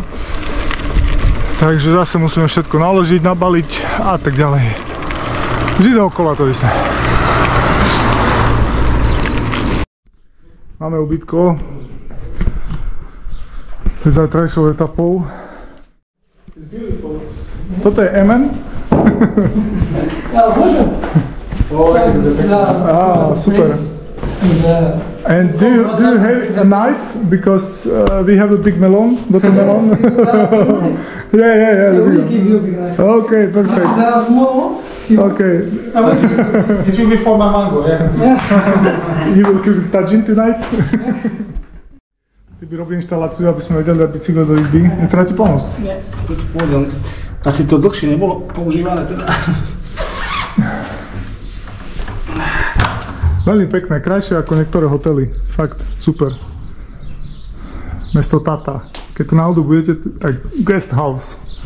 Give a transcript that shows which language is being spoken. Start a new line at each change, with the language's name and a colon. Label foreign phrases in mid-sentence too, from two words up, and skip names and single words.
Slovak: Takže zase musíme všetko naložiť, nabaliť a tak ďalej. Vždy dookola to isté. Máme ubytko. Zajtrajšou etapou. Toto je MN. Ah, super.
English: And do you have a knife? Because we have a big melon, watermelon. Yeah. I will give you a big knife. Okay, perfect. Is that a small one? Okay. It will be for my mango, yeah. You will cook tajin tonight?
Slovak: Ty by robil inštaláciu, aby sme vedeli dať bicykel do izby. Netreba ti pomôcť? Nie. Asi to dlhšie nebolo používané teda. Veľmi pekné, krajšie ako niektoré hotely. Fakt, super. Mesto Tata. Keď tu náhodou budete, tak
English: guest house.